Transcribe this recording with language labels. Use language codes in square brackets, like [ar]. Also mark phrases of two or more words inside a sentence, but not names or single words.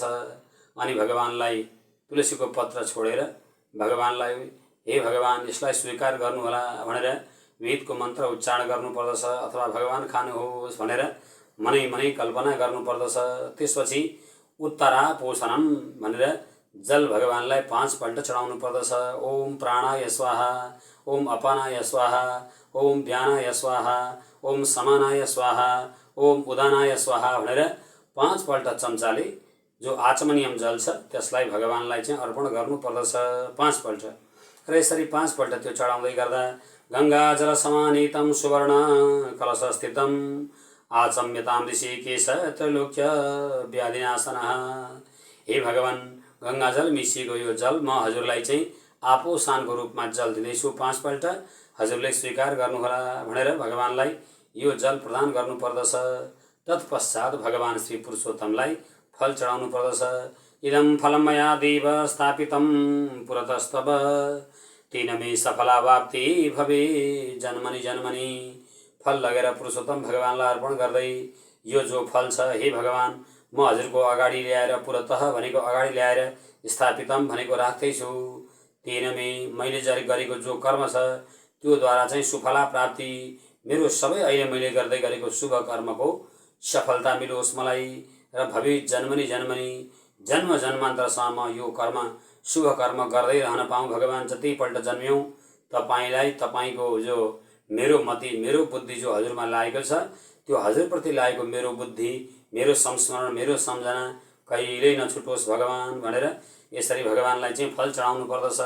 [ne] अनि भगवानलाई तुलसीको पत्र छोडेर भगवानलाई, हे भगवान, यसलाई स्वीकार गर्नुहोला भनेर वेदको मन्त्र उच्चारण गर्नुपर्दछ अथवा भगवान खानुहोस् भनेर मनै मनै कल्पना गर्नुपर्दछ। त्यसपछि [sa] उत्तरा पोषणम [ne] भनेर जल भगवानलाई 5 पल्ट चढाउनु पर्दछ। [sa] ओम प्राणाय स्वाहा, ओम अपानाय स्वाहा, ओम व्यानाय स्वाहा, ओम समानाय स्वाहा, ओम उदानाय स्वाहा [ne] भनेर 5 पल्ट चम्चाले जो आचमनियम जल छ त्यसलाई भगवानलाई चाहिँ अर्पण गर्नुपर्दछ 5 पल्ट। र यसरी 5 पल्ट त्यो चढाउँदै गर्दा [sa] गंगा जल समानीतम सुवर्ण कलश स्थितम आचम्यताम ऋषिकेश त्रैलोक्य व्याधिनाशनः। [ne] हे भगवान, गंगाजल मिसिएको यो जल म हजुरलाई चाहिँ आपोसानको रूपमा जल दिँदैछु 5 पल्ट, हजुरले स्वीकार गर्नुहोला भनेर भगवानलाई यो जल प्रदान गर्नुपर्दछ। तत्पश्चात भगवान श्री पुरुषोत्तमलाई फल चढाउनु पर्दछ। [sa] इदं फलं मया देव स्थापितं पुरतस्तव तेन मे सफलावाप्ति भवे जन्मनि जन्मनि। [ne] फल लगेर पुरुषोत्तम भगवानलाई अर्पण गर्दै यो जो फल छ हे भगवान, म हजुरको अगाडि ल्याएर पुरतः भनेको अगाडि ल्याएर स्थापितम भनेको राख्दैछु। [sa] तेन मे [ne] मैले गरेको जो कर्म छ त्यो द्वारा चाहिँ सुफला प्राप्ति, मेरो सबै अहिले मैले गर्दै गरेको शुभ कर्मको सफलता मिलोस् मलाई र [sa] भवी जन्मनि जन्मनि [ne] जन्म जन्मान्तरसम्म यो कर्म शुभ कर्म गर्दै रहन पाऊँ। भगवान, जतिपल्ट जन्म्यौँ तपाईँलाई तपाईँको जो मेरो मति मेरो बुद्धि जो हजुरमा लागेको छ त्यो हजुरप्रति लागेको मेरो बुद्धि मेरो संस्मरण मेरो सम्झना कहिल्यै नछुटोस् भगवान भनेर यसरी भगवानलाई चाहिँ फल चढाउनु पर्दछ।